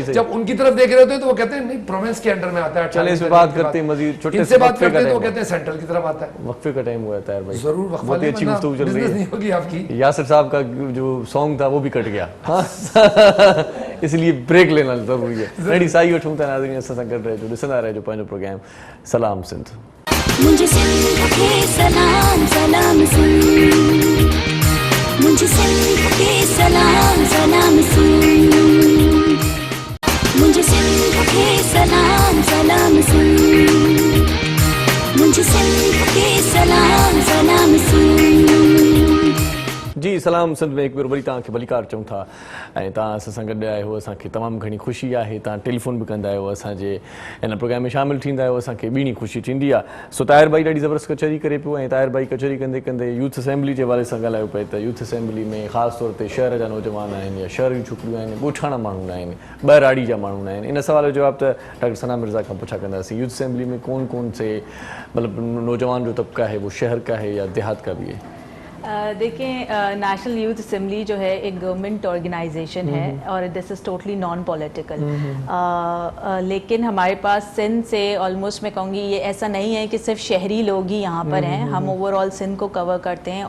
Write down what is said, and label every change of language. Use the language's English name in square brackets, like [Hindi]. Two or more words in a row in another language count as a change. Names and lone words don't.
[Urdu] جب ان کی طرف دیکھ رہے ہوتے ہیں تو وہ کہتے ہیں نہیں، پروونس کے انڈر میں آتا ہے है। چلے اس پہ بات کرتے ہیں مجید، چھوٹے سے بات کرتے ہیں تو کہتے ہیں سینٹرل کی طرف آتا ہے है। وقفے کا ٹائم ہوا ہے بھائی, ضرور وقفہ بہت اچھی گفتگو چل رہی ہے. نہیں ہوگی آپ کی. یاسر صاحب کا جو سانگ تھا وہ بھی کٹ گیا، اس لیے بریک لینا ضروری ہے है। [Sindhi] रेडी साई उठूं ता नाज़रीन असां सां गॾु रहिजो, ॾिसंदा रहिजो पंहिंजो प्रोग्राम सलाम सिंध। [Urdu] مجھے سندھ کے سلام سلام سندھ، مجھے سندھ کے سلام سلام سندھ، مجھے سندھ کے سلام سلام سندھ، مجھے سندھ کے سلام سلام سندھ. [Sindhi] जी सलाम सिंध में एक बार वरी तव्हांखे भलीकार चऊं था ऐं तव्हां असां सां गॾु आया हो, असांखे तमामु घणी ख़ुशी आहे। तव्हां टेलीफोन बि कंदा आहियो, असांजे हिन प्रोग्राम में शामिलु थींदा आहियो, असांखे ॿीणी ख़ुशी थींदी आहे। सो ताहिर भाई ॾाढी ज़बरदस्त कचहरी करे पियो ऐं ताहिर भाई कचहरी कंदे कंदे यूथ असेंबली जे हवाले सां ॻाल्हायो पिए त यूथ असेंबली में ख़ासि तौर ते शहर जा नौजवान आहिनि या शहर जूं छोकिरियूं आहिनि, ॻोठाणा माण्हू न आहिनि, ॿाहिराड़ी जा माण्हू न आहिनि। इन सवाल जो जवाब त डॉक्टर सना मिर्ज़ा खां पुछा कंदासीं। [Urdu] یوتھ اسمبلی میں کون کون سے مطلب نوجوان جو طبقہ ہے وہ شہر کا ہے یا دیہات کا بھی ہے? دیکھیں، نیشنل یوتھ اسمبلی جو ہے ایک [English] government organization [Urdu] ہے اور [English] this is totally non political. [Urdu] لیکن ہمارے پاس سندھ سے آلموسٹ میں کہوں گی یہ ایسا نہیں ہے کہ صرف شہری لوگ ہی یہاں پر ہیں، ہم اوورآل سندھ کو کور کرتے ہیں हैं।